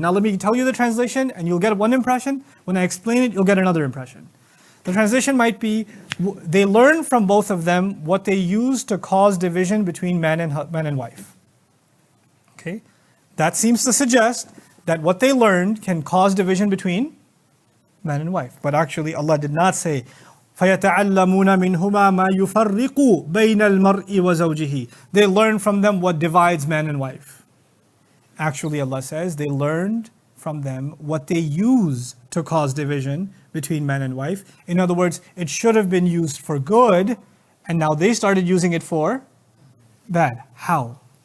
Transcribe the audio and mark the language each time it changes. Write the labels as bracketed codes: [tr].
[en] Now let me tell you the translation and you'll get one impression. When I explain it, you'll get another impression. The translation might be, they learn from both of them what they use to cause division between man and wife. Okay? That seems to suggest that what they learned can cause division between man and wife. But actually Allah did not say, [ar] فَيَتَعَلَّمُونَ مِنْهُمَا مَا يُفَرِّقُ بَيْنَ الْمَرْءِ وَزَوْجِهِ. [en] They learn from them what divides man and wife. Actually Allah says they learned from them what they use to cause division between man and wife. In other words, it should have been used for good, and now they started using it for bad. How?